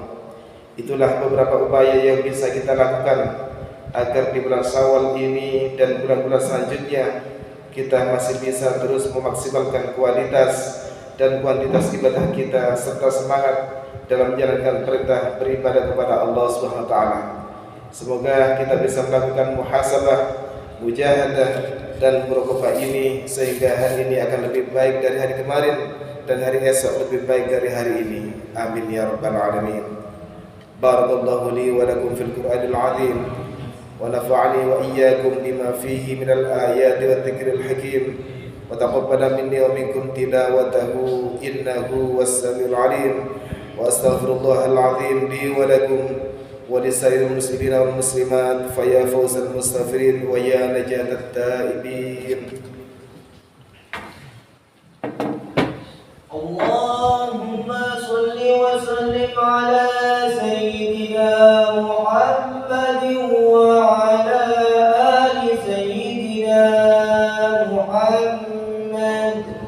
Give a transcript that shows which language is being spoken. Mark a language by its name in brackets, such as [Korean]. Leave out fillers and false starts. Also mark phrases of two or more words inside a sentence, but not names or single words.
[Indonesian] Itulah beberapa upaya yang bisa kita lakukan agar di bulan Syawal ini dan bulan-bulan selanjutnya kita masih bisa terus memaksimalkan kualitas dan kuantitas ibadah kita serta semangat dalam menjalankan perintah beribadah kepada [Arabic] الله سبحانه وتعالى. [Indonesian] Semoga kita bisa melakukan muhasabah, mujahadah dan muraqabah ini sehingga hari ini akan lebih baik dari hari kemarin dan hari esok lebih baik dari hari ini. [Arabic] آمين يا رب العالمين. بارك الله لي ولكم في القرآن العظيم ونفعني وإياكم بما فيه من الآيات والذكر الحكيم وتقبل مني ومنكم تلاوته إنه السميع العليم. وأستغفر الله العظيم لي ولكم ولسائر المسلمين والمسلمات فيا فوز المستغفرين ويا نجاة التائبين. اللهم صل وسلم على سيدنا محمد وعلى آل سيدنا محمد.